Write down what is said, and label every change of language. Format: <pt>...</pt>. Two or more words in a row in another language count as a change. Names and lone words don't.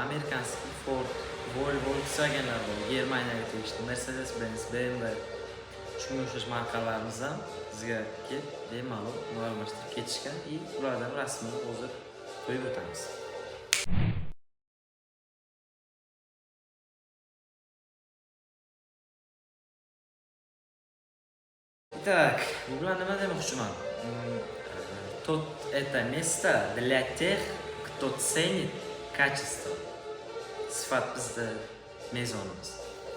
<uz>Amerikanskiy Ford, Volvo, Volkswagenlar bor. Germaniyaga tegishli Mercedes Benz, BMW shunga o'xshash markalarimiz ham bizga kelib bemalol almashtirib ketishgan. Ulardan rasmini hozir qo'yib o'tamiz. Так, bu bilan nima demoqchiman?</uz> <ru>Это место для тех, кто ценит качество.</ru> <uz>Sifat bizda mezonimiz.</uz>